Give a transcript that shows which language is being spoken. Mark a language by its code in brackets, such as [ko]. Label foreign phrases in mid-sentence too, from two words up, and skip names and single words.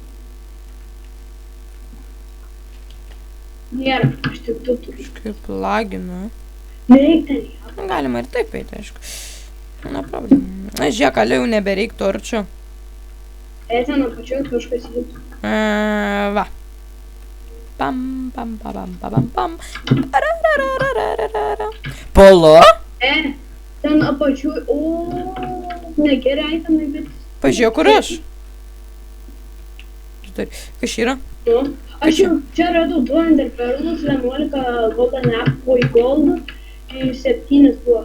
[lt] Nėra, aš tik tu turiu. Kaip laginu. Nereik ten ją. Galima ir taip eiti, aišku. Na, problem. Na, žiūrėk, alio jau nebereik torčių. Ten apačioj kažkas įvyks. Va. Pam, pam, pam, pam, pam. Polo? Ten apačioj, o, negerai tenai, bet... Pažiūrėk, kur aš. Kas yra? Nu, Aš jau čia radau 2 enderperlus, 11 [en] golden apple gold [lt] ir 7 duos.